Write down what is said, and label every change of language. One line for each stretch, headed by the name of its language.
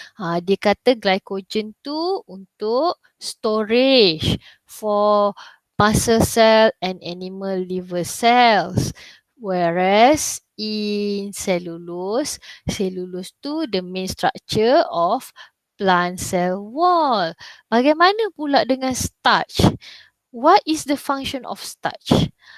Malay: Dia kata glycogen tu untuk storage
English: for muscle cell and animal liver cells. Whereas in cellulose tu the main structure of plant cell wall.
Malay: Bagaimana pula dengan starch?
English: What is the function of starch?